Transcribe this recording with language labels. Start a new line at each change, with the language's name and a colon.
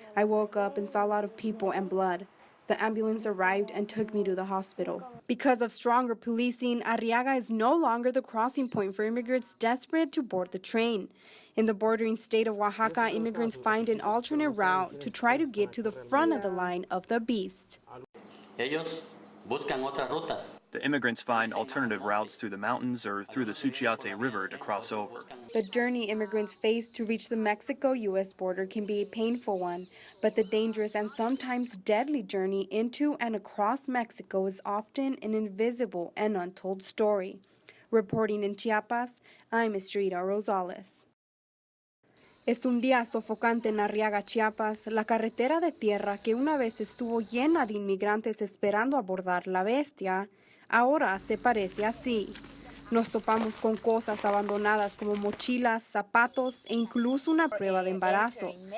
English: I woke up and saw a lot of people and blood. The ambulance arrived and took me to the hospital. Because of stronger policing, Arriaga is no longer the crossing point for immigrants desperate to board the train. In the bordering state of Oaxaca, immigrants find an alternate route to try to get to the front of the line of the Beast.
Spanish: Ellos buscan otras rutas.
English: The immigrants find alternative routes through the mountains or through the Suchiate River to cross over. The journey immigrants face to reach the Mexico-U.S. border can be a painful one, but the dangerous and sometimes deadly journey into and across Mexico is often an invisible and untold story. Reporting in Chiapas, I'm Estreyita Rosales.
Spanish: Es un día sofocante en Arriaga, Chiapas, la carretera de tierra que una vez estuvo llena de inmigrantes esperando abordar la Bestia, ahora se parece así. Nos topamos con cosas abandonadas como mochilas, zapatos e incluso una prueba de embarazo.